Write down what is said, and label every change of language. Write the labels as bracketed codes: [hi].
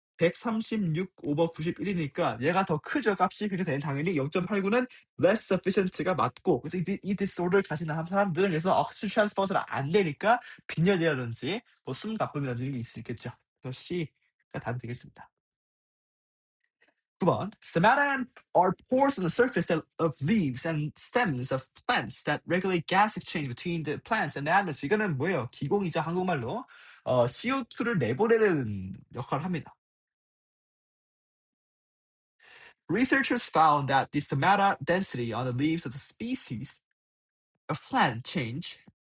[ko] 136 over 91이니까 얘가 더 크죠 값이. 그래서 얘는 당연히 0.89는 less sufficient가 맞고, 그래서 이 disorder를 가진 사람들은 그래서 oxygen transport가 안 되니까 빈혈이라든지 뭐 숨가쁨이라든지 이런 게 있을 수 있겠죠. 그래서 C가 답이 되겠습니다. 9번. [en] Stomata are pores on the surface of leaves and stems of plants that regulate gas exchange between the plants and the atmosphere. [ko] 이거는 뭐예요? 기공이죠, 한국말로. CO2를 내보내는 역할을 합니다. [en] Researchers found that the stomata density on the leaves of the species of plant change.